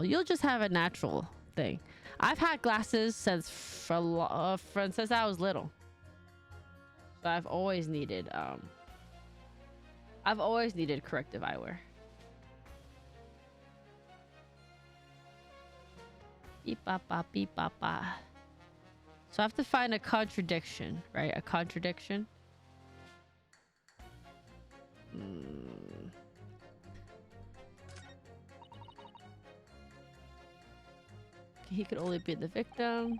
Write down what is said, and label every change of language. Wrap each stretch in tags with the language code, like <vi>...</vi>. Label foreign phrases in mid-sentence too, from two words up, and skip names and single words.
<en>You'll just have a natural thing. I've had glasses since since I was little. So I've always needed corrective eyewear. Beep ba ba beep ba ba. So I have to find a contradiction, right? A contradiction. He could only be the victim.</en>